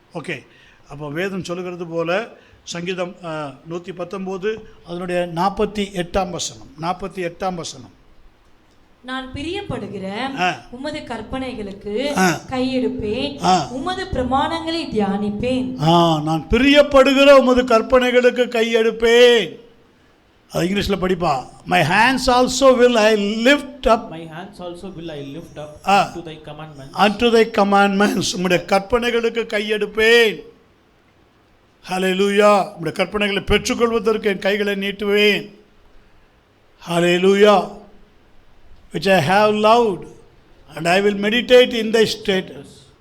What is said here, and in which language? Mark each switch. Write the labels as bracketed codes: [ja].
[ta] Okay, அப்போ வேதம் சொல்லுகிறது போல் சங்கீதம் 119 அதனுடைய 48ஆம் வசனம். 48ஆம் வசனம். நான் பிரியப்படுகிற உமது கற்பனைகளுக்கு கையெடுப்பேன், உமது பிரமாணங்களை தியானிப்பேன். நான் பிரியப்படுகிற உமது கற்பனைகளுக்கு கையெடுப்பேன். அது இங்கிலீஷில் படிப்பா. [en] My hands also will I lift up. My hands also will I lift up to thy commandments. Unto thy commandments. [ta] உம்முடைய கற்பனைகளுக்கு கையெடுப்பேன். ஹல்லேலூயா. உம்முடைய கற்பனைகளை பெற்றுக்கொள்வதற்கு என் கைகளை நீட்டுவேன். ஹல்லேலூயா. [en] Which I have loved and I will meditate in thy statutes.